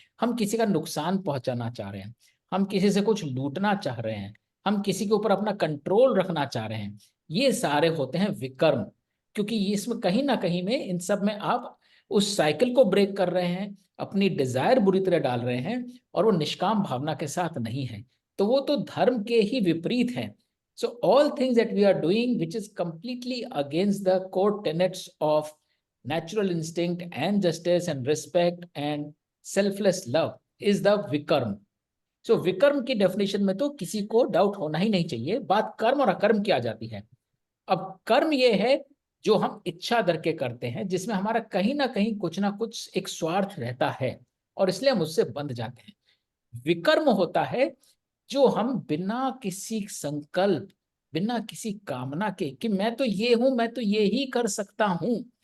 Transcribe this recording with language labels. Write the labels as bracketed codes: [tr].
[hi] हम किसी का नुकसान पहुंचाना चाह रहे हैं, हम किसी से कुछ लूटना चाह रहे हैं, हम किसी के ऊपर अपना कंट्रोल रखना चाह रहे हैं, ये सारे होते हैं विकर्म। क्योंकि इसमें कहीं ना कहीं में, इन सब में आप उस साइकिल को ब्रेक कर रहे हैं, अपनी डिजायर बुरी तरह डाल रहे हैं, और वो निष्काम भावना के साथ नहीं है। तो वो तो धर्म के ही विपरीत है। [en] So all things that we are doing which is completely against the core tenets of natural instinct and justice and respect and selfless love is the vikarm. [hi] So विकर्म की डेफिनेशन में तो किसी को डाउट होना ही नहीं चाहिए। बात कर्म और अकर्म की आ जाती है। अब कर्म ये है जो हम इच्छा करके करते हैं, जिसमें हमारा कहीं ना कुछ एक स्वार्थ रहता है, और इसलिए हम उससे बंध जाते हैं। विकर्म होता है जो हम बिना किसी संकल्प, बिना किसी कामना के कि मैं तो ये हूं, मैं तो ये ही कर सकता हूं।